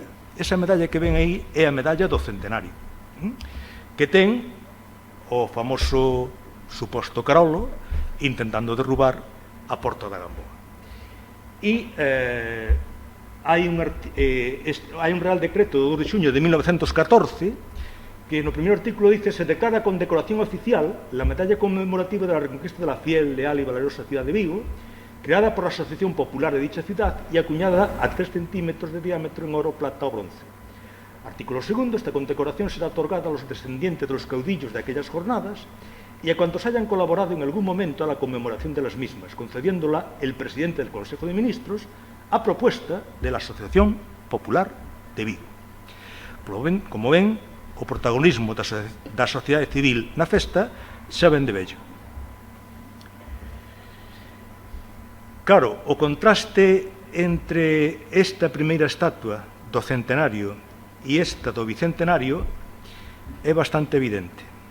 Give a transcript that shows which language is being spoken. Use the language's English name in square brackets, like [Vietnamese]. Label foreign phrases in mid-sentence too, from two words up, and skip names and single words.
[Galician] Esa medalla que ven aí é a medalla do centenario, que ten o famoso suposto Carolo intentando derrubar a Porta da Gamboa. E hai un Real Decreto do 2 de xuño de 1914 que no primeiro artículo [Spanish] dice: se declara con decoración oficial la medalla conmemorativa de la reconquista de la fiel, leal y valerosa ciudad de Vigo, creada por la Asociación Popular de dicha ciudad y acuñada a 3 centímetros de diámetro en oro, plata o bronce. Artículo 2. Esta condecoración será otorgada a los descendientes de los caudillos de aquellas jornadas y a cuantos hayan colaborado en algún momento a la conmemoración de las mismas, concediéndola el presidente del Consejo de Ministros a propuesta de la Asociación Popular de Vigo. [Galician] Como ven, o protagonismo da sociedade civil na festa xa ven de vello. Claro, o contraste entre esta primeira estatua do centenario e esta do bicentenario é bastante evidente.